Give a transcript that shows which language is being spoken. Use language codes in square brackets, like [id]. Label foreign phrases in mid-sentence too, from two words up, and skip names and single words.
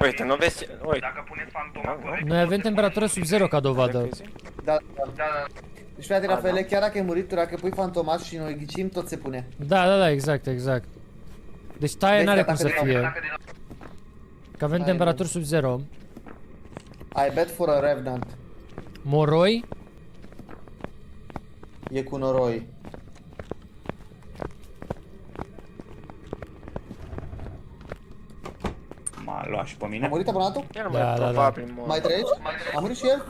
[ro] Uite, nu vezi? Uite. dacă puneți fantoma Da, corect, Noi avem temperatură sub 0 ca dovadă. Da, da. da, Deci frate, Rafaele, chiar dacă e murit, tu dacă pui fantomat și noi ghicim, tot se pune. Da, exact. Deci taie Vezi n-are că cum să atacă din nou. fie. Că avem Hai, temperaturi sub 0. [en] I bet for a revenant. [ro] Moroi? E cu noroi. M-a luat și pe A mine. murit abonatul? El Da, mai da, probabil mor. Mai trăiești? A murit și el?